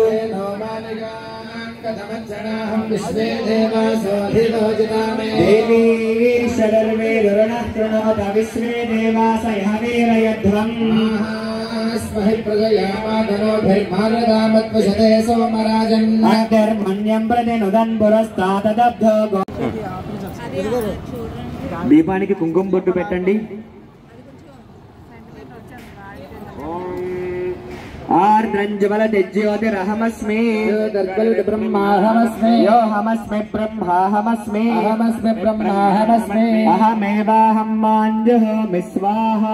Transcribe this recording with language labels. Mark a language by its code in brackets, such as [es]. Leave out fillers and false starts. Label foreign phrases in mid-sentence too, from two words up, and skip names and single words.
[sa] विश्वे देवासोऽधिरोचितामे देवी षडर्वे दुर्णः कृणोत विश्वे देवास यहवीरयध्वम् स्महि प्रजयामादनोभिर्भारदामत्वशते सोमराजन् अधर्मण्यं प्रतिनुदन् पुरस्तादब्धो. [te] దీపానికి కుంకుమ బొట్టు పెట్టండి. [sa] आर्द्रंजबल ज्योतिरहमस्मि ब्रह्माहमस्मि यो हमस्मि ब्रह्माहमस्मि अहमस्मि ब्रह्माहमस्मि अहमेवाहं माञ्जुहोमि स्वाहा.